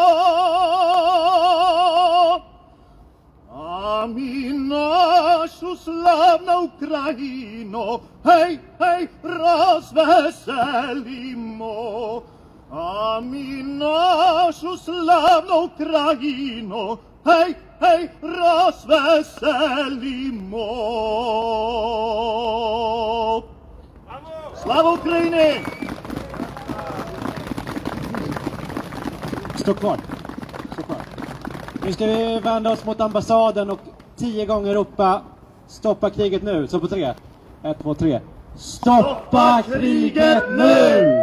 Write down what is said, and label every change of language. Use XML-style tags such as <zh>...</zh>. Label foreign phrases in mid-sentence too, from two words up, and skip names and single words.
<uk>А ми нашу славну Україну, гей, гей, розвеселимо. А ми нашу славну Україну, гей, гей, розвеселимо. Слава Україні!</uk> <sv>Stå kvar. Stå kvar. Nu ska vi vända oss mot ambassaden och 10 gånger ropa stoppa kriget nu. Så på 3. 1, 2, 3. Stoppa kriget nu!</sv>